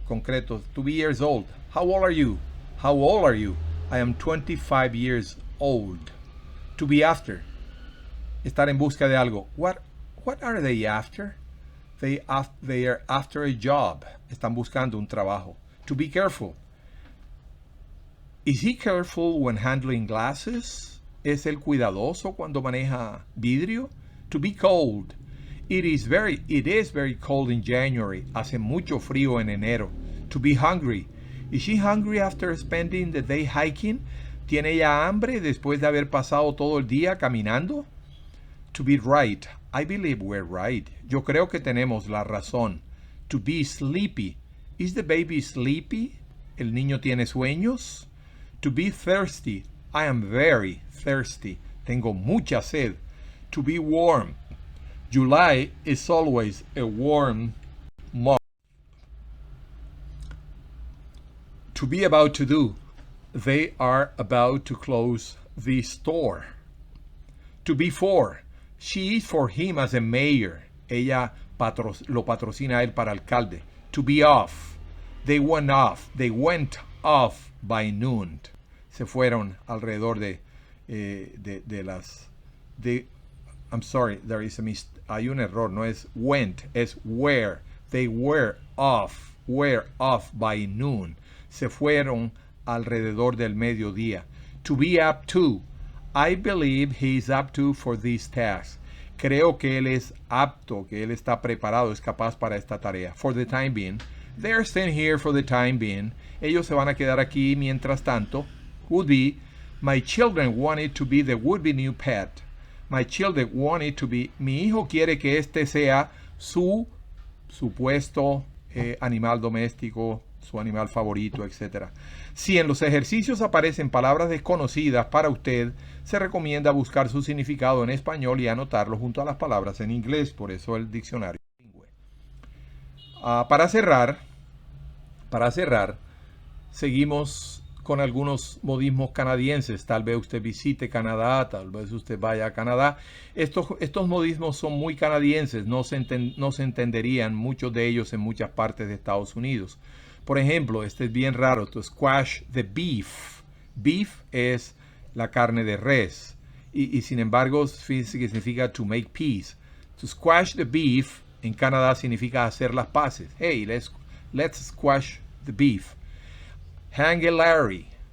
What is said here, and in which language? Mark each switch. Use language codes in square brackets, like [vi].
[en] To be years old. How old are you? How old are you? I am 25 years old. To be after. [es] Estar en busca de algo. [en] What are they after? They are after a job. [es] Están buscando un trabajo. [en] To be careful. Is he careful when handling glasses? [es] ¿Es él cuidadoso cuando maneja vidrio? [en] To be cold. It is very cold in January. [es] Hace mucho frío en enero. [en] To be hungry. Is she hungry after spending the day hiking? [es] ¿Tiene ella hambre después de haber pasado todo el día caminando? [en] To be right. I believe we're right. [es] Yo creo que tenemos la razón. [en] To be sleepy. Is the baby sleepy? [es] ¿El niño tiene sueños? [en] To be thirsty. I am very thirsty. [es] Tengo mucha sed. [en] To be warm. July is always a warm month. To be about to do. They are about to close the store. To be for. She is for him as a mayor. [es] Ella lo patrocina a él para alcalde. [en] To be off. They went off. They went off by noon. [es] Se fueron alrededor de las... [en] I'm sorry, [es] hay un error, no es went, es were. [en] They were off by noon. [es] Se fueron alrededor del mediodía. [en] To be up to. I believe he is up to for this task. [es] creo que él es apto, que él está preparado, es capaz para esta tarea. [en] For the time being. They're staying here for the time being. [es] Ellos se van a quedar aquí mientras tanto. [en] Would be, my children want it to be the would-be new pet. My children want it to be, [es] mi hijo quiere que este sea su supuesto animal doméstico, su animal favorito, etc. Si en los ejercicios aparecen palabras desconocidas para usted, se recomienda buscar su significado en español y anotarlo junto a las palabras en inglés, por eso el diccionario bilingüe. Para cerrar, seguimos con algunos modismos canadienses. Tal vez usted visite Canadá, tal vez usted vaya a Canadá. Estos modismos son muy canadienses, no se entenderían muchos de ellos en muchas partes de Estados Unidos. Por ejemplo, este es bien raro, [en] to squash the beef. [es] Beef es la carne de res y sin embargo significa [en] to make peace. To squash the beef [es] en Canadá significa hacer las paces. [en] Hey, let's squash the beef. Hang a Larry.